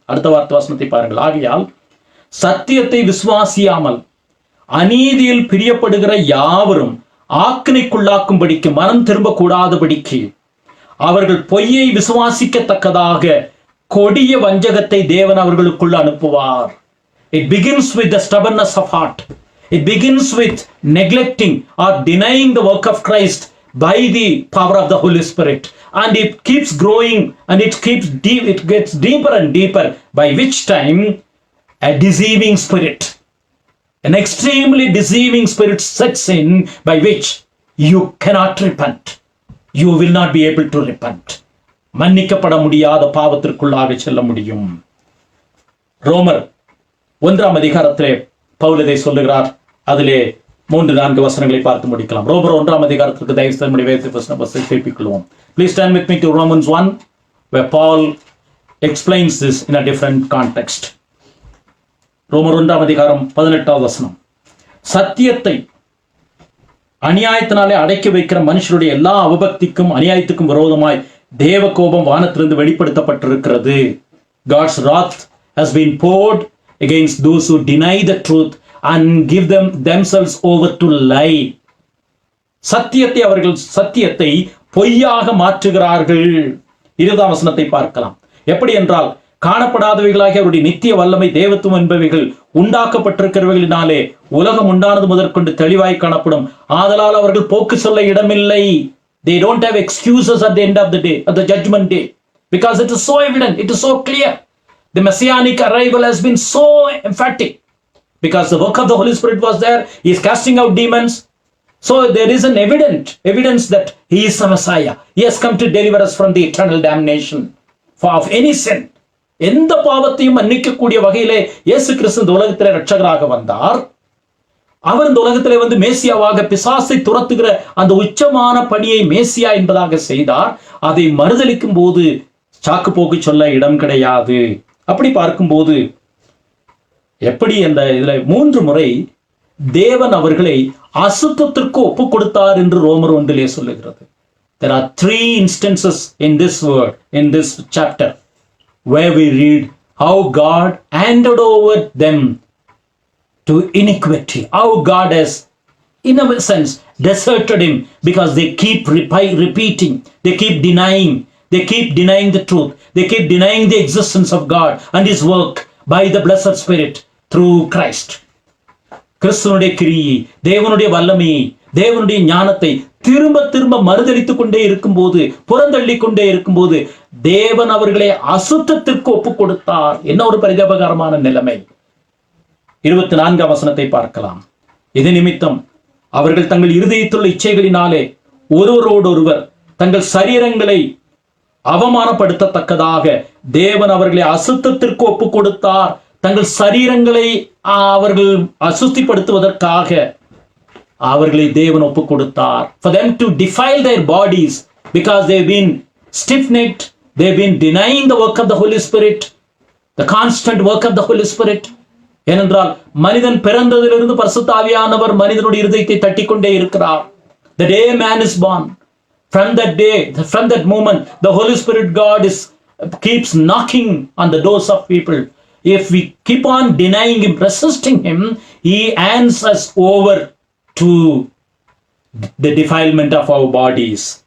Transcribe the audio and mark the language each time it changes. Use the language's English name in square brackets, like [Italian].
[Tamil] அடுத்த வார்த்தை வசனத்தை பாருங்கள். ஆகையால் சத்தியத்தை விசுவாசியாமல் அநீதியில் பிரியப்படுகிற யாவரும் ஆக்கினைக்குள்ளாக்கும்படிக்கு, மனம் திரும்ப கூடாதபடிக்கு அவர்கள் பொய்யை விசுவாசிக்கத்தக்கதாக கொடிய வஞ்சகத்தை தேவன் அவர்களுக்குள்ள அனுப்புவார். [English] It begins with the stubbornness of heart. It begins with neglecting or denying the work of Christ by the power of the Holy Spirit, and it keeps growing and it gets deeper and deeper, by which time a deceiving spirit, an extremely deceiving spirit sets in, by which you cannot repent. You will not be able to repent. [Tamil] மன்னிக்கப்பட முடியாத பாவத்திற்குள்ளாக செல்ல முடியும். ரோமர் 1ஆம் அதிகாரத்திலே பவுல் இதை சொல்லுகிறார். அதிலே 3-4 வசனங்களை பார்த்து முடிக்கலாம். ரோமர் 1ஆம் அதிகாரத்திற்கு தயவு செய்து வேதத்தை திருப்பிக்கொள்வோம். [English] Please turn with me to Romans 1 where Paul explains this in a different context. [Tamil] ரோமர் 1ஆம் அதிகாரம் 18வது வசனம். சத்தியத்தை அநியாயத்தினாலே அடக்கி வைக்கிற மனுஷருடைய எல்லா அவபக்திக்கும் அநியாயத்துக்கும் விரோதமாய் தேவ கோபம் வானத்திலிருந்து வெளிப்படுத்தப்பட்டிருக்கிறது. [English] God's wrath has been poured against those who deny the truth and give themselves over to lie. [Tamil] அவர்கள் சத்தியத்தை பொய்யாக மாற்றுகிறார்கள். 20ஆம் வசனத்தை பார்க்கலாம். எப்படி என்றால், காணப்படாதவைகளாகிய அவருடைய நித்திய வல்லமை தேவத்துவம் என்பவைகள் உண்டாக்கப்பட்டிருக்கிறவைகளினாலே உலகம் உண்டானது முதற்கொண்டு தெளிவாய் காணப்படும். ஆதலால் அவர்கள் போக்கு சொல்ல இடமில்லை. [English] They don't have excuses at the end of the day, at the judgment day, because it is so evident, it is so clear. The messianic arrival has been so emphatic because the work of the Holy Spirit was there. He is casting out demons. So there is an evidence that he is the Messiah. He has come to deliver us from the eternal damnation of any sin. [Tamil] எந்த பாவத்தையும் மன்னிக்கக்கூடிய வகையிலே இயேசு கிறிஸ்து இந்த உலகத்திலே ரட்சகராக வந்தார். அவர் இந்த உலகத்திலே வந்து மேசியாவாக பிசாசை துரத்துகிற அந்த உச்சமான பணியை மேசியா என்பதாக செய்தார். அதை மறுதலிக்கும் போது சாக்கு போக்கு சொல்ல இடம் கிடையாது. அப்படி பார்க்கும்போது எப்படி அந்த இதுல 3 முறை தேவன் அவர்களை அசுத்தத்திற்கு ஒப்பு கொடுத்தார் என்று ரோமர் 1 சொல்லுகிறது. [English] There are 3 instances in this word, in this chapter, where we read how God handed over them to iniquity, how God has, in a sense, deserted him because they keep repeating, they keep denying the truth, they keep denying the existence of God and his work by the blessed Spirit through Christ. [Tamil] கிறிஸ்துவனுடைய கிரியை, தேவனுடைய வல்லமையை, தேவனுடைய ஞானத்தை திரும்ப திரும்ப மறுதலித்துக் கொண்டே இருக்கும்போது, புறந்தள்ளி கொண்டே இருக்கும்போது தேவன் அவர்களை அசுத்தத்திற்கு ஒப்பு கொடுத்தார். என்ன ஒரு பரிதாபகரமான நிலைமை. 24ஆம் வசனத்தை பார்க்கலாம். இது நிமித்தம் அவர்கள் தங்கள் இருதயத்துள்ள இச்சைகளினாலே ஒருவரோடொருவர் தங்கள் சரீரங்களை அவமானப்படுத்தத்தக்கதாக தேவன் அவர்களை அசுத்தத்திற்கு ஒப்பு கொடுத்தார். தங்கள் சரீரங்களை அவர்கள் அசுத்திப்படுத்துவதற்காக அவர்களை தேவன் ஒப்பு கொடுத்தார். [English] For them to defile their bodies because they've been stiff-necked, they've been denying the work of the Holy Spirit, the constant work of the Holy Spirit. [Tamil] ஏனென்றால் மனிதன் பிறந்ததிலிருந்து பரிசுத்த ஆவியானவர் மனிதனுடைய இருதயத்தை தட்டிக்கொண்டே இருக்கிறார். [English] The day man is born, from that moment, the Holy Spirit God keeps knocking on the doors of people. If we keep on denying him, resisting him, he hands us over to the defilement of our bodies.